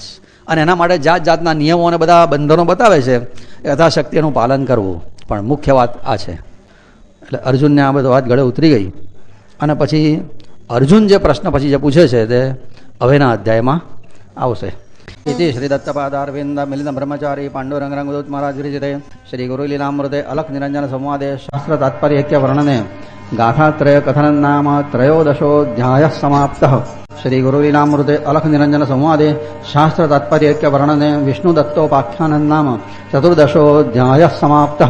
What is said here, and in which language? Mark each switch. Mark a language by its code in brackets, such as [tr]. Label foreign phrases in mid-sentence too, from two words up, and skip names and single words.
[gu] અને એના માટે જાત જાતના નિયમો અને બધા બંધનો બતાવે છે, યથાશક્તિ એનું પાલન કરવું. પણ મુખ્ય વાત આ છે. એટલે અર્જુનને આ બધો વાત ગળે ઉતરી ગઈ. અને પછી અર્જુન જે પ્રશ્ન પછી જે પૂછે છે તે હવેના અધ્યાયમાં આવશે. [sa] इति श्रीदत्तपादारविन्द मिलित ब्रह्मचारी पाण्डुरंग रंगदूत महाराज विरचिते श्री गुरुलीलामृते अलख निरंजन संवादे शास्त्र तात्पर्यैक्य वर्णने गाथात्रय कथनं नाम त्रयोदशोऽध्यायः समाप्तः। श्री गुरुलीलामृते अलख निरंजन संवादे शास्त्र तात्पर्यैक्य वर्णने विष्णुदत्तोपाख्यानं नाम चतुर्दशोऽध्यायः समाप्तः।